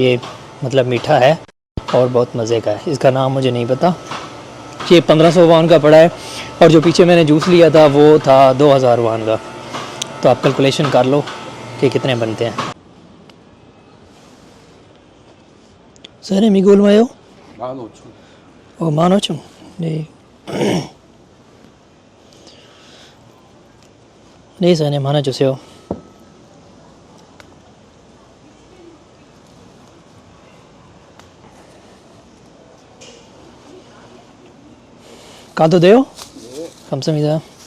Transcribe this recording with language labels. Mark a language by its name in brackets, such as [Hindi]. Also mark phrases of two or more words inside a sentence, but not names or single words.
[Hindi] ये मतलब मीठा है और बहुत मज़े का है। इसका नाम मुझे नहीं पता। ये 1500 वान का पड़ा है और जो पीछे मैंने जूस लिया था वो था 2000 वान का। तो आप कैलकुलेशन कर लो कि कितने बनते हैं। [Korean] सर 미골 마요? 15,000. 15,000. 네. 네, 사장님 하나 주세요. 가도 돼요? 네. 감사합니다.